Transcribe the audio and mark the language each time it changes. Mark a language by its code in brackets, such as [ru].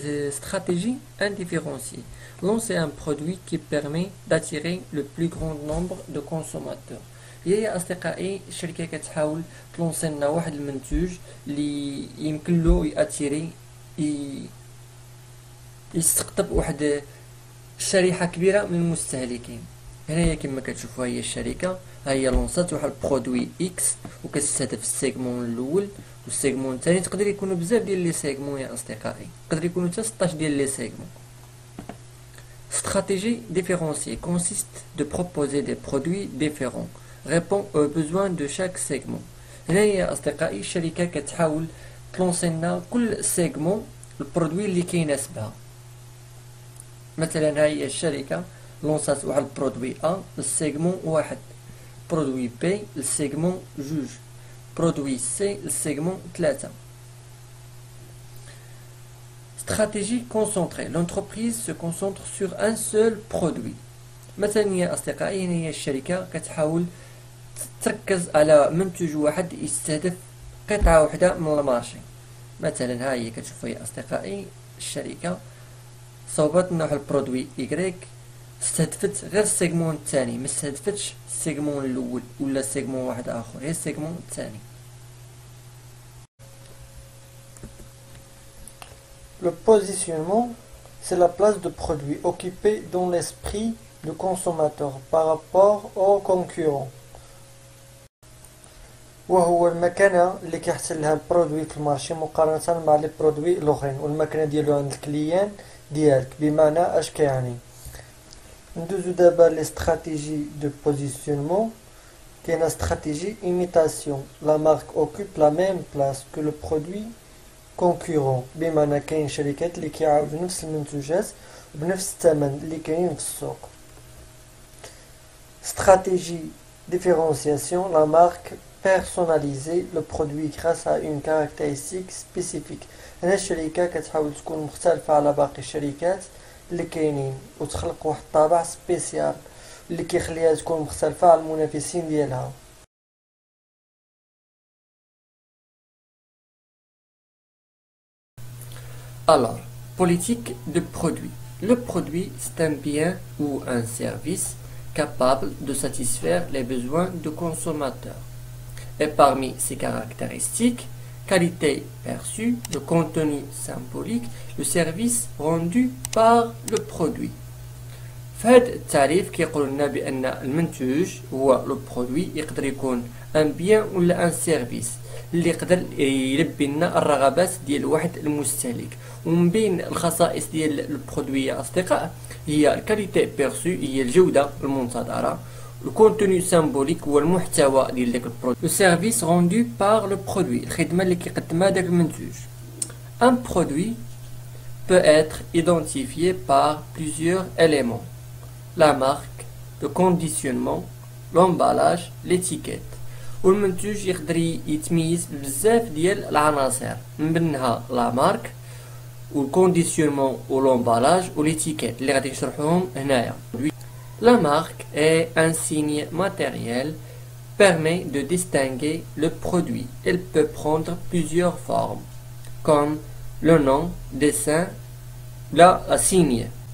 [fr] Stratégie indifférenciée. Lancer un produit qui permet d'attirer le plus grand nombre de consommateurs. [ar] هي يا اصدقائي الشركه كتحاول تلونسي لنا واحد المنتوج اللي يمكن له ياتيري يستقطب واحد الشريحه كبيره من المستهلكين. هنايا كما كتشوفوا هي الشركه، ها هي لونسات واحد البرودوي اكس وكتستهدف السيغمون الاول والسيغمون الثاني. تقدر يكونوا بزاف ديال لي سيغمون يا اصدقائي، تقدر يكونوا حتى 16 ديال لي سيغمون. [fr] Stratégie différenciée consiste de proposer des produits différents répond aux besoins de chaque segment. [ar] هنا يا اصدقائي الشركه كتحاول تلونسي لنا كل سيغمون البرودوي اللي كيناسبها. مثلا هاهي الشركه لونسات واحد البرودوي ا للسيغمون واحد، برودوي بي للسيغمون جوج، برودوي سي للسيغمون ثلاثة. [fr] Stratégie concentrée. L'entreprise se concentre sur un seul produit. [ar] مثلا يا اصدقائي هنا هي الشركه كتحاول تركز على منتج واحد يستهدف قطعه واحده من المارشي. مثلا ها هي كتشوفوا يا اصدقائي الشركه صوبت لنا واحد البرودوي ايكغيك، استهدفت غير السيغمون الثاني، ما استهدفتش السيغمون الاول ولا سيغمون واحد اخر، هي السيغمون الثاني. [fr] Le positionnement, c'est la place de produit occupée dans l'esprit du consommateur par rapport aux concurrents. [ar] وهو المكانة اللي كيحصل لها البرودوي في المارشي مقارنة مع لي برودوي الاخرين والمكانة ديالو عند الكليان ديالك. بمعنى اش كيعني؟ ندوزو دابا لي استراتيجي دو بوزيسيونمون. كاينه استراتيجي imitation. [fr] La marque occupe la même place que le produit concurrent. [ar] بمعنى كاين شركات اللي كيعاودوا نفس المنتوجات بنفس الثمن اللي كاين في السوق. [fr] Stratégie différenciation. La marque personnaliser le produit grâce à une caractéristique spécifique. [ar] هنا الشركة كتحاول تكون مختلفة على باقي الشركات اللي كاينين وتخلق واحد الطابع سبيسيال اللي كيخليها تكون مختلفة على المنافسين ديالها. [fr] Alors, politique de produit. Le produit, c'est un bien ou un service capable de satisfaire les besoins du consommateur. Et parmi ces caractéristiques, qualité perçue, le contenu symbolique, le service rendu par le produit. [ar] فهاد التعريف كيقول لنا بان المنتوج هو لو برودوي يقدر يكون ان بيان ولا ان سيرفيس اللي يقدر يلبي لنا الرغبات ديال واحد المستهلك. ومن بين الخصائص ديال البرودوي يا اصدقاء هي الكاليتي بيرسو هي الجوده المنتظره، الكونتوني سامبوليك هو المحتوى ديال داك البرودوي، لو سيرفيس روندو بار لو برودوي الخدمه اللي كيقدمها داك المنتوج. [fr] ان برودوي peut être identifié par plusieurs éléments: la marque, le conditionnement, l'emballage, l'étiquette. [ar] والمنتوج يقدر يتميز بزاف ديال العناصر من بينها لا مارك والكونديسيونمون والامبالاج والاتيكيت اللي غادي نشرحوهم هنايا. [fr] La marque est un signe matériel permet de distinguer le produit. Elle peut prendre plusieurs formes comme le nom, dessin, la signe.